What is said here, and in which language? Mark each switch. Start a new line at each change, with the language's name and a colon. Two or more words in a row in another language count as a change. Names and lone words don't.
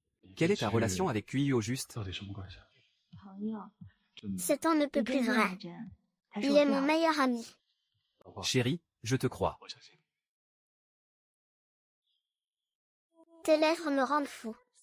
French: Quelle est ta relation avec QI au juste?
Chinese: 到底什么关系？朋友，
French: C'est on ne peut
Chinese: 你
French: plus
Chinese: 跟这
French: vrai.
Chinese: 样的人才是
French: Il
Chinese: 我
French: est
Chinese: 最
French: mon
Chinese: 好的。
French: meilleur ami.
Chinese: 老婆，
French: Chérie, je te crois.
Chinese: 我相信你。
French: Tes lèvres me rendent fou.